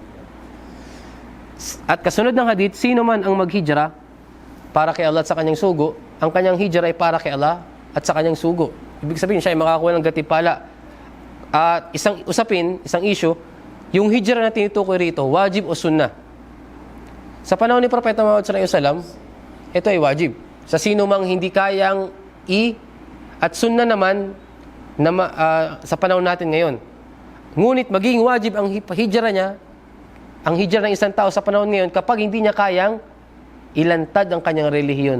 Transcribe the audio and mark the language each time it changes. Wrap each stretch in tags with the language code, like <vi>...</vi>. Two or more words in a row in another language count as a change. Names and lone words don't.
<tl>At kasunod ng hadith, sino man ang maghijra para kay Allah at sa kanyang sugo, ang kanyang hijra ay para kay Allah at sa kanyang sugo. Ibig sabihin, siya ay makakuha ng gatipala. At isang issue, yung hijra na tinutukoy rito, wajib o sunnah. Sa panahon ni Propeta Muhammad</tl> <ar>صلى الله عليه وسلم,</ar> <tl>ito ay wajib. Sa sino mang hindi kayang at sunnah naman sa panahon natin ngayon. Ngunit magiging wajib ang hijra niya, ang hijra ng isang tao sa panahon ngayon kapag hindi niya kayang ilantad ang kanyang relihiyon.</tl>